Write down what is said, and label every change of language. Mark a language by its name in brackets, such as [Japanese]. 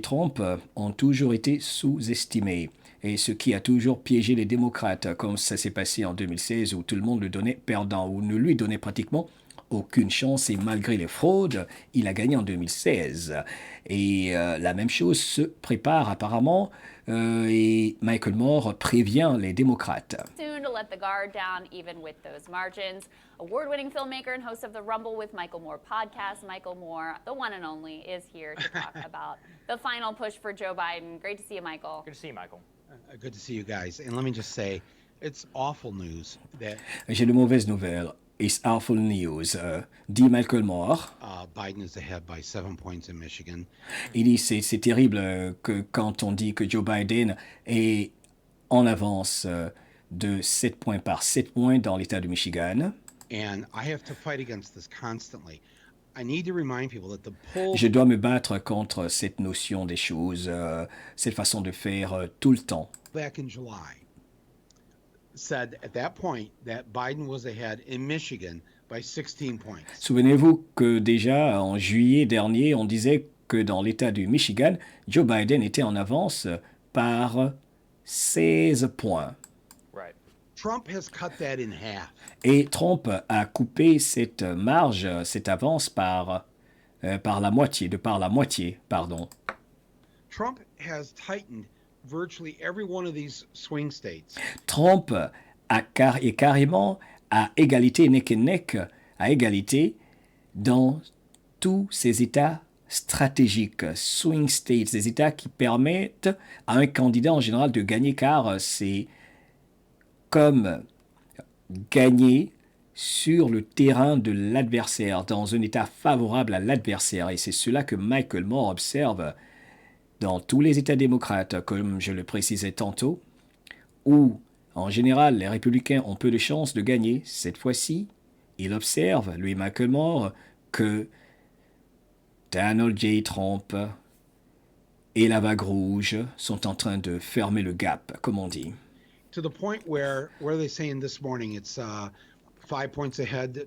[French] Trump ont toujours été sous-estimés. Et ce qui a toujours piégé les démocrates, comme ça s'est passé en 2016, où tout le monde le donnait perdant, ou ne lui donnait pratiquement aucune chance, et malgré les fraudes, il a gagné en 2016. Et la même chose se prépare apparemment, et Michael Moore prévient les démocrates. [English] Soon to let the guard down even with those margins. Award-winning filmmaker and host of the Rumble with Michael Moore podcast, Michael Moore, the one and only, is here to talk about the final push for Joe Biden. Great to see you, Michael. Good to see you, Michael. Good to see you guys. And let me just say, it's awful news that [French] J'ai de mauvaises nouvelles. [English] It's awful news, dit Michael Moore. Biden is ahead by 7 points in Michigan. [French] Il dit c'est terrible que quand on dit que Joe Biden est en avance de 7 points par 7 points dans l'État du Michigan. [English] And I have to fight against this constantly. I need to remind people that the polls... [French] Je dois me battre contre cette notion des choses, cette façon de faire tout le temps. [English] Back in July said at that point that Biden was ahead in Michigan by 16 points. [French] Souvenez-vous que déjà en juillet dernier, on disait que dans l'État du Michigan, Joe Biden était en avance par 16 points. [English] Right. Trump has cut that in half. [French] Et Trump a coupé cette marge, cette avance par la moitié, pardon. [English] Trump has tightened virtually every one of these swing states. [French] Trump est carrément à égalité, [English] neck and neck, [French] à égalité dans tous ces États stratégiques, swing states, des États qui permettent à un candidat en général de gagner, car c'est comme gagner sur le terrain de l'adversaire, dans un État favorable à l'adversaire. Et c'est cela que Michael Moore observe dans tous les États démocrates, comme je le précisais tantôt, où, en général, les républicains ont peu de chances de gagner. Cette fois-ci, il observe, lui, Michael Moore, que Donald J. Trump et la vague rouge sont en train de fermer le gap, comme on dit. [English] To the point where what are they saying this morning? It's 5 points ahead.